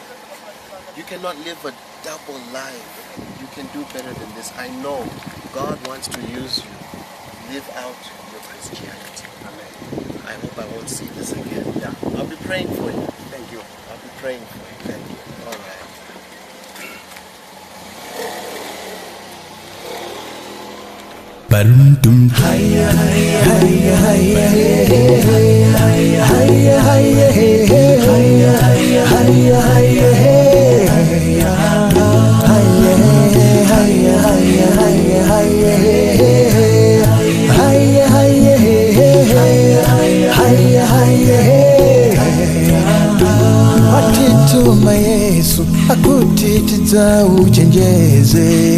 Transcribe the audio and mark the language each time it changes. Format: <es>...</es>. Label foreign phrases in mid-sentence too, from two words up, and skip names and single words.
<en>You cannot live a double life. You can do better than this. I know God wants to use you. Live out your Christianity. Amen. I hope I won't see this again. Yeah. I'll be praying for you. Thank you. I'll be praying for you. Thank you. All right. Barundum hayya hayya hayya hayya hayya hayya hayya hayya hayya hayya</en> <ny>atituma Yesu akutitidza uchenjeze</ny>